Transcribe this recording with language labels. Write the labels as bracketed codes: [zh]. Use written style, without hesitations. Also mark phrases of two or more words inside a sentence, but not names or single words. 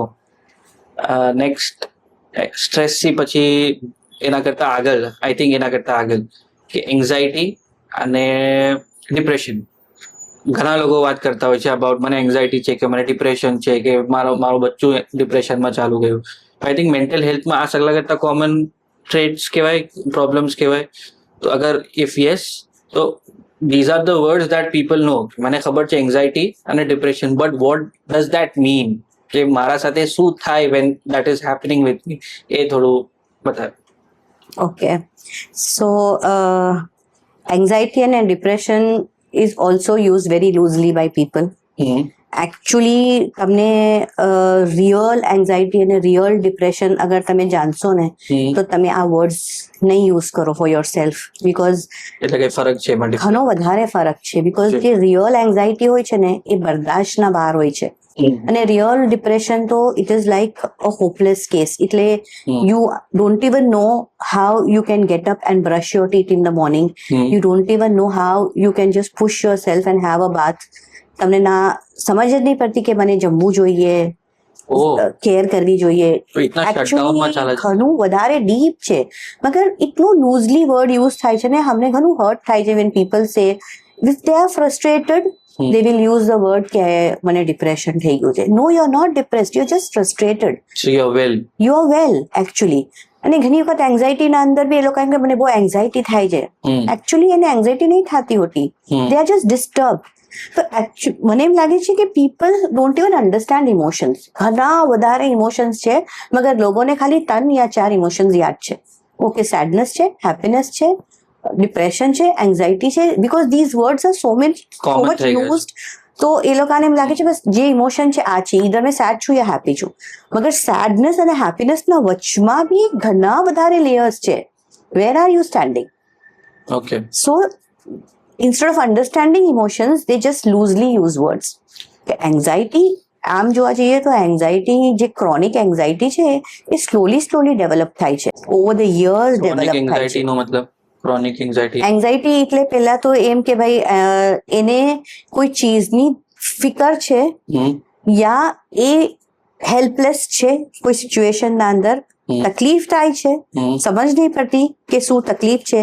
[gu] નેક્સ્ટ સ્ટ્રેસથી પછી એના કરતા આગળ કે એન્ઝાયટી અને ડિપ્રેશન. ઘણા લોકો વાત કરતા હોય છે અબાઉટ મને એન્ઝાયટી છે કે મને ડિપ્રેશન છે કે મારું બચ્ચું ડિપ્રેશનમાં ચાલુ ગયું. [en] I think mental healthમાં [gu] આ સગલા કરતા [en] common traits [gu] કહેવાય, પ્રોબ્લેમ્સ કહેવાય. તો અગર [en] if yes તો these are the words that people know. મને ખબર છે એન્ઝાયટી અને ડિપ્રેશન, but what does that mean કે મારા સાથે શું થાય when that is happening with me, [gu] એ થોડું બતાવ. [en] Okay, so anxiety and depression is also used very loosely by people. [gu] Actually તમને [en] real anxiety [gu] અને [en] real depression [gu] અગર તમે જાણશો ને તો તમે આ વર્ડ્સ નહીં યુઝ કરો [en] for yourself, because [gu] એટલે કઈ ફરક છે એમાં? ઘણો વધારે ફરક છે. બીકોઝ જે [en] real anxiety [gu] હોય છે ને એ બરદાશ્તના બહાર હોય છે, અને [en] real depression [gu] તો [en] it is like a hopeless case. એટલે you don't even know how you can get up and brush your teeth in the morning. you don't even know how you can just push yourself and have a bath. [gu] તમને ના સમજ જ નહીં પડતી કે મને જમવું જોઈએ, કેર કરવી જોઈએ. ઘણું વધારે ડીપ છે, મગર એટલું [en] loosely word use [gu] થાય છે ને અમને ઘણું હર્ટ થાય છે [en] when people say if they are frustrated they will use the word [gu] કે મને ડિપ્રેશન થઈ ગયું છે. [en] No, you are not depressed, you are just frustrated. So you are well actually. [gu] અને ઘણી વખત એન્ઝાયટીના અંદર બી એ લોકો એમ કે મને બહુ એન્ઝાયટી થાય છે. એકચ્યુઅલી એને એન્ઝાયટી નહીં થતી હોતી, [en] they are just disturbed. [gu] તો મને એમ લાગે છે કે [en] people don't even understand emotions. [gu] ઘણા વધારે ઇમોશન્સ છે મગર લોકોને ખાલી 3 યા 4 ઇમોશન્સ યાદ છે. ઓકે, સેડનેસ છે, હેપીનેસ છે, ડિપ્રેશન છે, એન્ઝાયટી છે, [en] because these words are so much used [gu] તો એ લોકોને એમ લાગે છે બસ જે ઇમોશન છે આ છે, ઈધર મેં સેડ છું યા હેપી છું. મગર સેડનેસ અને હેપીનેસના વચમાં બી ઘણા વધારે લેયર્સ છે. [en] Where are you standing? ઓકે. So instead of understanding emotions, they just loosely use words. Anxiety, [gu] આમ જોવા જઈએ તો એન્ઝાયટી, જે ક્રોનિક એન્ઝાયટી છે એ [en] slowly develop [gu] થાય છે, [en] over the years [gu] ક્રોનિક ડેવલપ થાય છે. એન્ઝાયટી નો મતલબ ક્રોનિક એન્ઝાયટી એન્ઝાયટી એટલે પહેલા તો એમ કે ભાઈ એને કોઈ ચીજની ફિકર છે યા એ હેલ્પલેસ છે કોઈ સિચ્યુએશનના અંદર, તકલીફ થાય છે, સમજ નહીં પડતી કે શું તકલીફ છે.